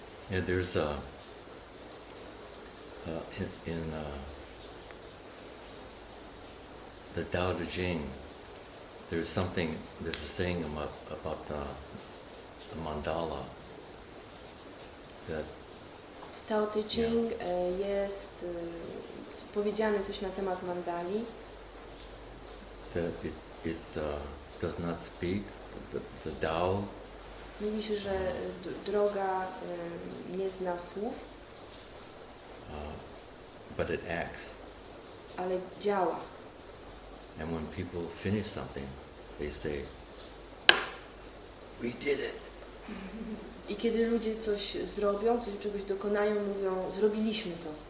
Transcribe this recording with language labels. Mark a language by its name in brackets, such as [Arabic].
[English] Yeah, there's in the Tao Te Ching, there's a saying about the mandala that [Polish] W Tao Te Ching jest powiedziane coś na temat mandali. [English] that it does not speak, the Tao. [Polish] Mówi się, że droga nie zna słów, [English] But it acts. [Polish] ale działa. [English] And when people finish something, they say, "We did it." [Polish] I kiedy ludzie coś zrobią, czegoś dokonają, mówią, zrobiliśmy to.